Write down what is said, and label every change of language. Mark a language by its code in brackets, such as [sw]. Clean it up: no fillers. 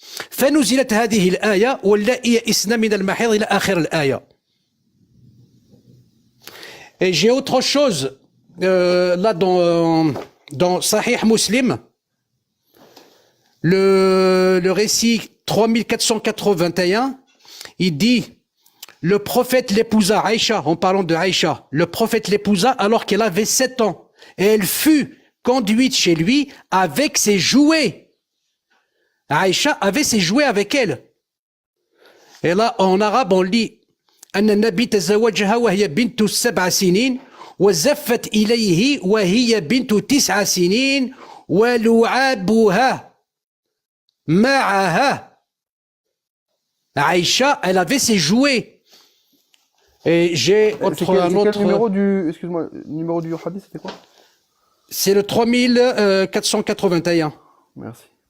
[ar] فنزلت هذه الآية واللائي يئسن من المحيض إلى آخر الآية. [fr] Et j'ai autre chose là dans Sahih Muslim, le récit 3481, il dit le prophète l'épousa, Aïcha, en parlant de Aïcha, le prophète l'épousa alors qu'elle avait 7 ans et elle fut conduite chez lui avec ses jouets. Aïcha avait ses jouets avec elle. Et là, en arabe, on lit [ar] أن النبي تزوجها وهي بنت 7 سنين وزفت إليه وهي بنت 9 سنين ولعابها معها. [fr] Aïcha, elle avait ses jouets. Et j'ai un autre. Quel numéro du, excuse-moi, numéro du hadith, c'était quoi? C'est le 3481. Merci.